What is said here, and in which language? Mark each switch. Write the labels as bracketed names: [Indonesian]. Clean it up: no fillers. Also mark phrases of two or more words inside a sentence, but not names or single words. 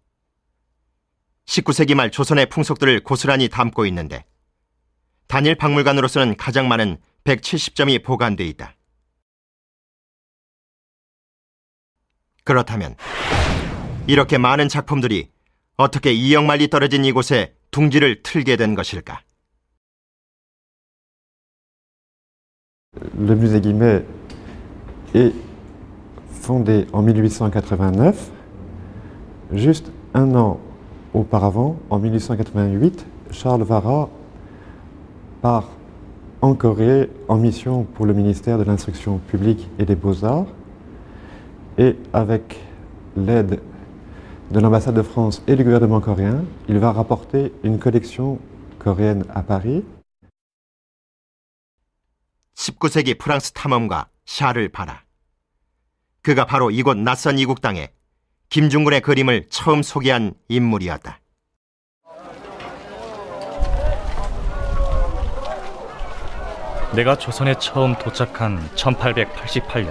[Korean] 19세기 말 조선의 풍속들을 고스란히 담고 있는데 단일 박물관으로서는 가장 많은 170점이 보관돼 있다. 그렇다면 이렇게 많은 작품들이 어떻게 2억 마일이 떨어진 이곳에 둥지를 틀게 된 것일까? [French] Le musée Guimet est fondé en 1889. Juste un an auparavant, en 1888, Charles Vara part en Corée en mission pour le ministère de l'Instruction publique et des Beaux-Arts. Et avec l'aide de l'ambassade de France et du gouvernement coréen, il va rapporter une collection coréenne à Paris. [Korean] 19세기 프랑스 탐험가 샤를 바라. 그가 바로 이곳 낯선 이국 땅에 김중근의 그림을 처음 소개한 인물이었다. 내가 조선에 처음 도착한 1888년.